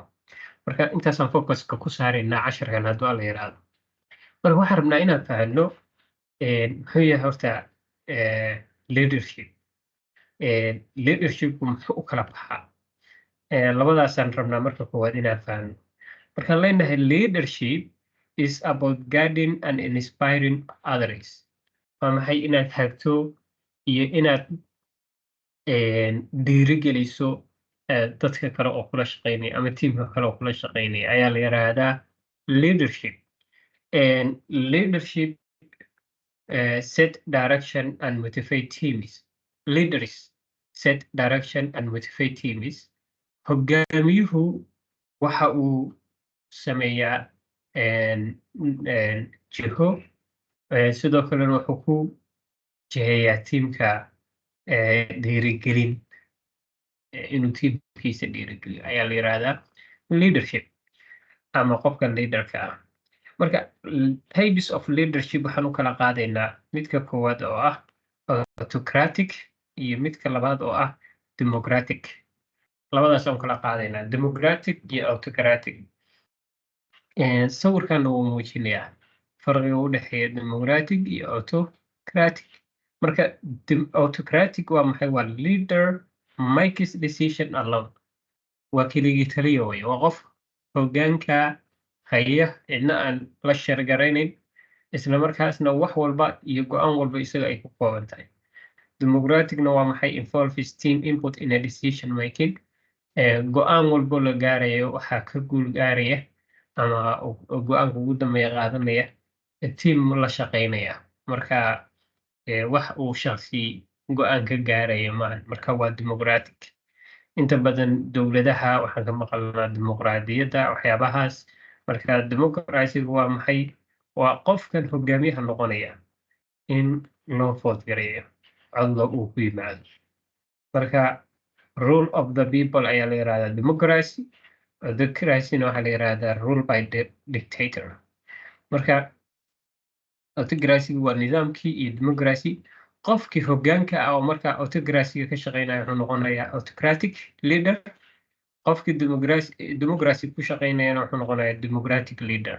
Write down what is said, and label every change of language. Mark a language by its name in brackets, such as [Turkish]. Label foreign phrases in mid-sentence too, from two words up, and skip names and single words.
[Somali] Marka intaasaan focuska ku saaraynaa casharkan hadduu la yiraahdo. Marka waxaan rabnaa inaan fahanno muxuu yahay horta leadership. Leadershipku muxuu u kala baxaa? Labadaasaan rabnaa marka koowaad inaan fahanno. Markaan leenahay [English] leadership is about guiding and inspiring others. [Somali] Waa maxay inaad hagto iyo inaad dhiirigeliso dadka kale oo kula shaqeynaya ama tiimka kale oo kula shaqeynaya ayaa la yiraahdaa leadership. [English] Leadership set direction and motivate teams. Leaders set direction and motivate teams. [Somali] Hogaamiyuhu waxa uu sameeyaa jiho sidoo kalena wuxuu ku jiheeyaa tiimka dhiirigelin inuu tiimkiisa dhiirigeliyo ayaa la yiraahdaa leadership ama qofka leaderka ah. Marka [English] types of leadership [Somali] waxaan u kala qaadaynaa midka koowaad oo ah autocratic iyo midka labaad oo ah democratic. Labadaas aan kala qaadaynaa democratic iyo autocratic. Sawirkan uu muujinayaa farqiga u dhexeeya democratic iyo autocratic. Marka autocratic waa maxay? [English] Waa leader makes decision alone. [Somali] Waa keligii taliya weeye. Waa qof hoggaanka haya cidna aan la shargaraynayn isla markaasna wax walba iyo go'aan walba isaga ay ku kooban tahay. Democraticna waa maxay? [English] Involves team input in a decision making. [Somali] Go'aan walbo la gaarayo waxaa ka guul gaaraya ama go'aanka ugu dambeeya qaadanaya team la shaqeynaya. Marka wax uu shakhsi go'aan ka gaaraya maahan. Marka waa democratic. Inta badan dowladaha waxaan ka maqalnaa dimuqraadiyadda waxyaabahaas. Marka democracy waa maxay? Waa qofkan hogaamiyaha noqonaya in loo vote gareeyo codna uu ku yimaado. Marka [English] rule of the people [Somali] ayaa la yiraahdaa democracy. Autocracy-na waxaa la yiraahdaa [English] rule by dictator. [Somali] Marka autocracy waa nidaamkii iyo democracy qofkii hoggaanka ah oo marka autocracy ka shaqeynaya wuxuu noqonayaa [English] autocratic leader. [Somali] Qofkii democracy ku shaqeynayana wuxuu noqonayaa [English] democratic leader.